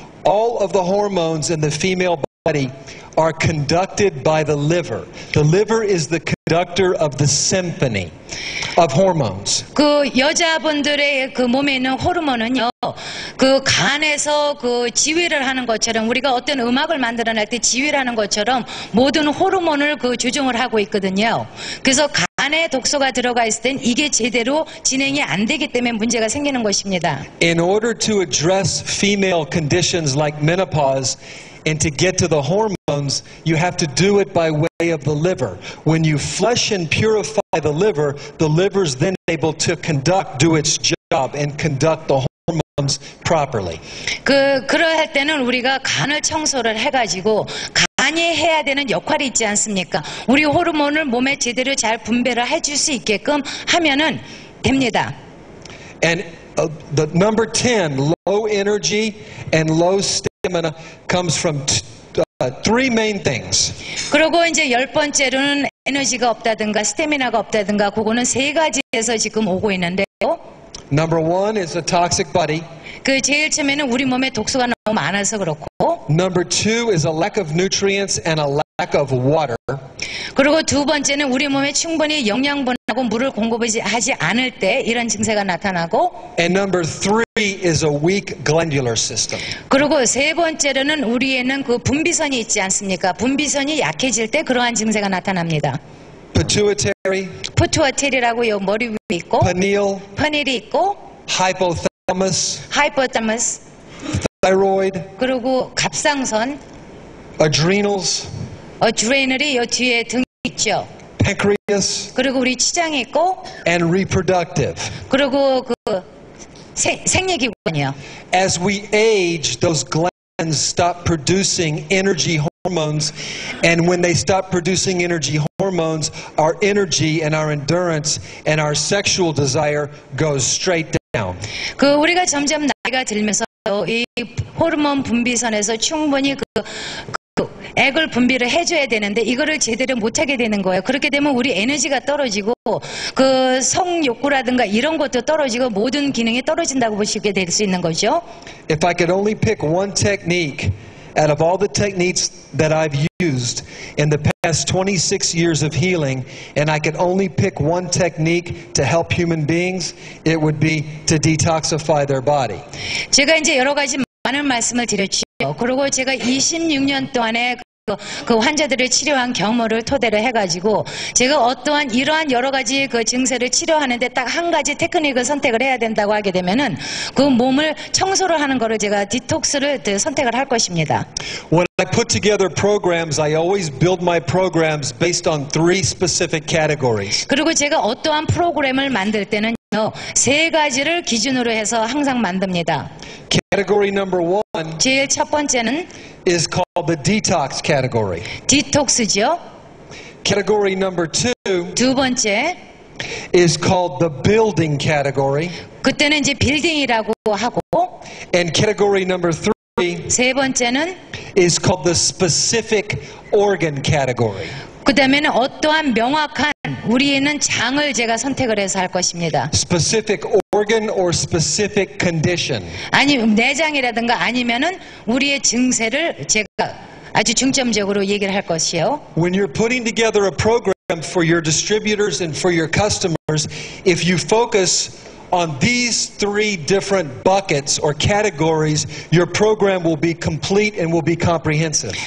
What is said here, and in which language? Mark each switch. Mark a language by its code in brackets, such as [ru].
[en] All of the hormones in the female body are conducted by the liver. The liver is the conductor of the symphony of hormones. [ko] 그 여자분들의 그 몸에 있는 호르몬은요, 그 간에서 지휘를 하는 것처럼, 우리가 어떤 음악을 만들어낼 때 지휘를 하는 것처럼 모든 호르몬을 조종을 하고 있거든요. 그래서 간에 독소가 들어가 있을 땐 이게 제대로 진행이 안 되기 때문에 문제가 생기는 것입니다. [en] In order to address female conditions like menopause and to get to the hormones, you have to do it by way of the liver. When you flush and purify the liver is then able to do its job and conduct the hormones properly. [ko] 그럴 때는 우리가 간을 청소를 해가지고 간이 해야 되는 역할이 있지 않습니까? 우리 호르몬을 몸에 제대로 잘 분배를 해줄 수 있게끔 하면은 됩니다. [en] And the number 10, low energy and low stamina, comes from three main things. [ko] 그리고 이제 10번째로는 에너지가 없다든가 스태미나가 없다든가 그거는 세 가지에서 지금 오고 있는데요. [en] Number 1 is a toxic body. [ko] 제일 처음에는 우리 몸에 독소가 너무 많아서 그렇고. [en] Number 2 is a lack of nutrients and a lack of water. [ko] 그리고 두 번째는 우리 몸에 충분히 영양분하고 물을 공급하지 않을 때 이런 증세가 나타나고. [en] And number 3 is a weak glandular system. [ko] 그리고 세 번째로는 우리에는 분비선이 있지 않습니까? 분비선이 약해질 때 그러한 증세가 나타납니다. [en] Pituitary, [ko] 피투아테리라고 요 머리 위에 있고, [en] pineal, [ko] 퍼닐이 있고, [en] hypothalamus, [ko] 하이포타머스, [en] thyroid, [ko] 그리고 갑상선, [en] adrenals, [ko] 드레너리 요 뒤에 등이 있죠. [en] pancreas, [ko] 그리고 우리 치장이 있고, [en] and reproductive. [ko] 그리고 생리기관이요. [en] As we age, those glands stop producing energy hormones, and when they stop producing energy hormones, our energy and our endurance and our sexual desire goes straight down. [ko] 우리가 점점 나이가 들면서 이 호르몬 분비선에서 충분히 액을 분비를 해줘야 되는데 이거를 제대로 못하게 되는 거예요. 그렇게 되면 우리 에너지가 떨어지고 성욕구라든가 이런 것도 떨어지고 모든 기능이 떨어진다고 보시게 될 수 있는 거죠. [en] If I could only pick one technique out of all the techniques that I've used in the past 26 years of healing, and I could only pick one technique to help human beings, it would be to detoxify their body. [ko] 제가 이제 여러 가지 많은 말씀을 드렸죠. 그리고 제가 26년 동안에 그 환자들을 치료한 경험을 토대로 해가지고 제가 어떠한 이러한 여러 가지 증세를 치료하는데 딱 한 가지 테크닉을 선택을 해야 된다고 하게 되면은 그 몸을 청소를 하는 거를 제가 디톡스를 선택을 할 것입니다. [en] When I put together programs, I always build my programs based on 3 specific categories. [ko] 그리고 제가 어떠한 프로그램을 만들 때는 세 가지를 기준으로 해서 항상 만듭니다. [en] Category number 1 [ko] 제일 첫 번째는 [en] is called the detox category. [ko] 디톡스죠. [en] Category number 2 [ko] 두 번째 [en] is called the building category. [ko] 그때는 이제 빌딩이라고 하고, [en] And category number 3 [ko] 세 번째는 [en] is called the specific organ category. [ko] 그 다음에는 어떠한 명확한 우리에는 장을 제가 선택을 해서 할 것입니다. [en] Specific organ or specific condition. [ko] 아니 내장이라든가 아니면은 우리의 증세를 제가 아주 중점적으로 얘기를 할 것이요. [en] When you're putting together a program for your distributors and for your customers, if you focus on these 3 different buckets or categories, your program will be complete and will be comprehensive.